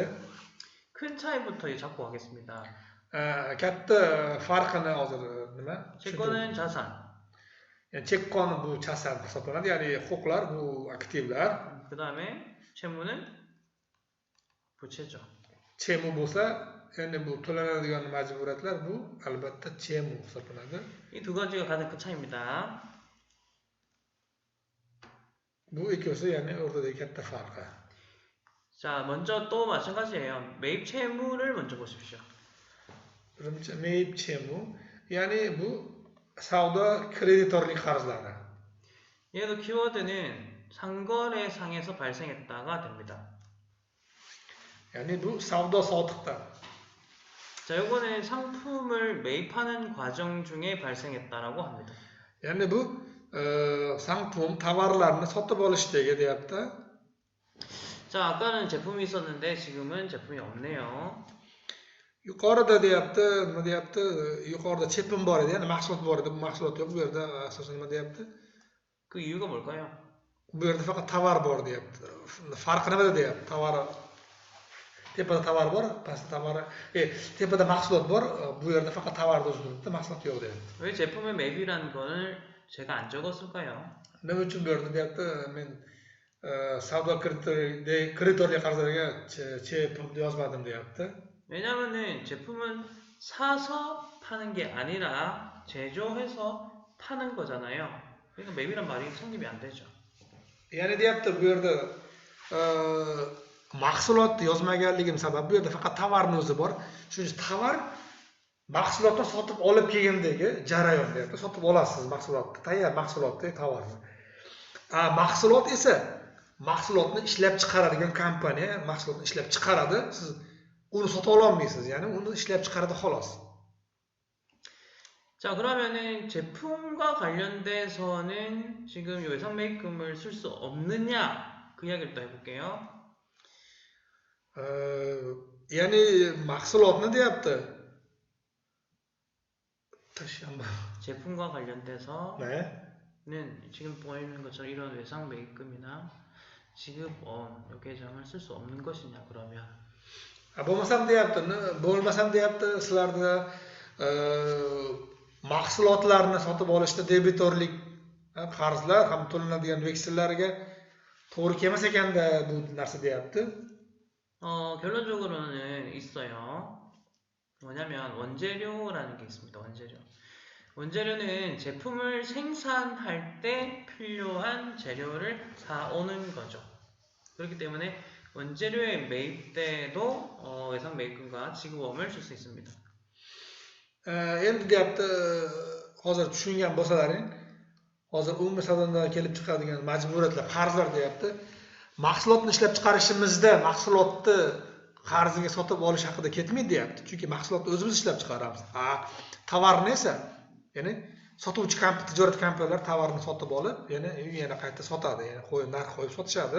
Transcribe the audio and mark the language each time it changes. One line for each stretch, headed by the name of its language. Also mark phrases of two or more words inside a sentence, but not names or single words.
Korean: 큰 차이부터 이제 잡고 가겠습니다.
Uzbek: Katta farqini hozir nima?
Korean: 채권은 자산,
Uzbek: Yani chekkon bu chasan hisoblanadi, ya'ni huquqlar bu aktivlar.
Korean: 그 다음에 채무는 부채죠.
Uzbek: Chemu bo'lsa, endi bu to'lanadigan majburiyatlar bu albatta chemu hisoblanadi.
Korean: 이 두 가지가 가장 큰 차이입니다.
Uzbek: Bu ikkosi ya'ni o'rtadagi katta farqi.
Korean: 자, 먼저 또 마찬가지예요. 매입 채무를 먼저 보십시오.
Uzbek: Birinchi
Korean: 매입 채무,
Uzbek: ya'ni bu savdo kreditorlik qarzlari.
Korean: 얘도 키워드는 상거래상에서 발생했다가 됩니다.
Uzbek: Ya'ni bu savdo sotiqdan.
Korean: 자, 요거는 상품을 매입하는 과정 중에 발생했다라고 합니다.
Uzbek: Ya'ni bu 상품, tovarlarni sotib olishdagi deyapti.
Korean: 자, 아까는 제품이 있었는데 지금은 제품이 없네요.
Uzbek: Yuqorida deyapti, nima deyapti? Yuqorida chepim bor edi, ya'ni mahsulot bor edi. Bu mahsulot yo'q. Bu yerda asosan nima deyapti?
Korean: 그 이유가 뭘까요?
Uzbek: Bu yerda faqat tovar bor deyapti. Farqi nimada deyapti? Tovar tepada tovar bor, pastda tovar, tepada mahsulot bor, bu yerda faqat tovarni o'zi turibdi, mahsulot yo'q deyapti.
Korean: 왜 제품의 매입이라는 거를 제가 안 적었을까요?
Uzbek: Nima uchun bu yerda deyapti? Men savdo kreditorlik qarzlariga chepim yozmadim deyapti.
Korean: 왜냐면은 제품은 사서 파는 게 아니라 제조해서 파는 거잖아요. 그러니까 매입이란 말이 성립이 안 되죠.
Uzbek: Ya'ni deyapti, bu yerda mahsulot yozmaganligim sabab bu yerda faqat tovarni o'zi bor. Shuning uchun tovar mahsulotni sotib olib kelgandagi jarayon deyapti. Sotib olasiz mahsulotni, tayyor mahsulotni, tovarni. Mahsulot esa mahsulotni ishlab chiqaradigan kompaniya mahsulotni ishlab chiqaradi. Siz uni sotib ololmaysiz, ya'ni uni ishlab chiqaradi xolos.
Korean: 자, 그러면은 제품과 관련돼서는 지금 요 외상 매입금을 쓸 수 없느냐 그 이야기를 또 해볼게요.
Uzbek: Ya'ni mahsulotni deyapti.
Korean: 다시 한번. 제품과 관련돼서는 네. 지금 보이는 것처럼 이런 외상 매입금이나 지급원 요 계정을 쓸 수 없는 것이냐 그러면
Uzbek: Bo'lmasam deyapti, bo'lmasam deyapti, sizlarda mahsulotlarni sotib olishda debitorlik qarzlar ham to'lanadigan veksellarga to'g'ri kelmas ekanda bu narsa deyapti.
Korean: 결론적으로는 있어요. 뭐냐면 원재료라는 게 있습니다. 원재료. 원재료는 제품을 생산할 때 필요한 재료를 사오는 거죠. 그렇기 때문에 원재료의 매입 때도 외상 매입금과 지급보험을 줄 수 있습니다.
Uzbek: Endi deyapti, hozir tushungan bo'lsalaring, hozir umumiy savdodan kelib chiqadigan majburiyatlar, qarzlar deyapti. Mahsulotni ishlab chiqarishimizda mahsulotni qarziga sotib olish haqida ketmaydi deyapti. Chunki mahsulotni o'zimiz ishlab chiqaramiz. Tovarni esa, ya'ni sotuvchi tijorat kompaniyalari tovarni sotib olib, yana qayta sotadi, ya'ni narx qo'yib sotishadi.